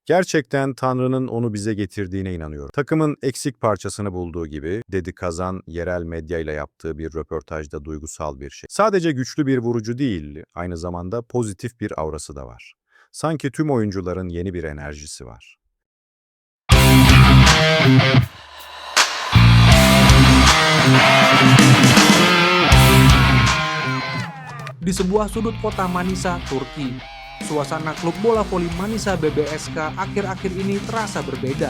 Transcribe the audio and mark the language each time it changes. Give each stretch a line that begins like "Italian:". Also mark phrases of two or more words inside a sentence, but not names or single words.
Turkish: Gerçekten Tanrı'nın onu bize getirdiğine inanıyorum. Takımın eksik parçasını bulduğu gibi, dedi Kazan yerel medyayla yaptığı bir röportajda duygusal bir şey. Sadece güçlü bir vurucu değil, aynı zamanda pozitif bir aurası da var. Sanki tüm oyuncuların yeni bir enerjisi var.
Indonesian: Di sebuah sudut kota Manisa, Turki, suasana klub bola voli Manisa BBSK akhir-akhir ini terasa berbeda.